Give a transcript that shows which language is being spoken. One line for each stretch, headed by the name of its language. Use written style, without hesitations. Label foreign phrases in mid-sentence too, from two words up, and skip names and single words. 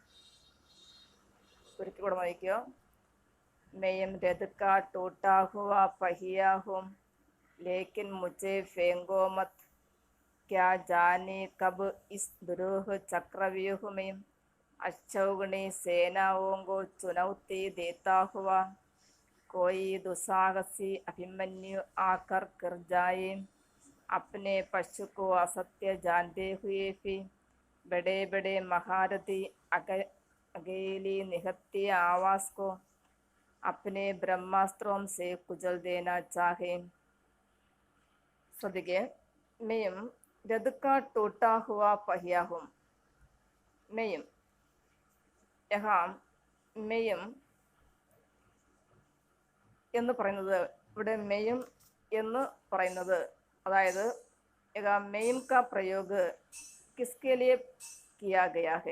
Hindi: मैं रथ का टूटा हुआ पहिया हूँ, लेकिन मुझे फेंको मत, क्या जाने कब इस दुरूह चक्रव्यूह में अक्षौहिणी सेनाओं को चुनौती देता हुआ कोई दुस्साहसी अभिमन्यु आकर गिर जाए. अपने पक्ष को असत्य जानते हुए भी बड़े बड़े महारथी अकेली निहत्ती आवाज को अपने ब्रह्मास्त्रों से कुचल देना चाहे. ശ്രദ്ധിക്കുക. मैं रथ का टूटा हुआ पहिया हूँ. मैं यहाँ मैं
Malayalam: എന്ന് പറയുന്നത്, ഇവിടെ മെയും എന്ന് പറയുന്നത്, അതായത്
Hindi: मैं का प्रयोग किसके लिए किया गया है.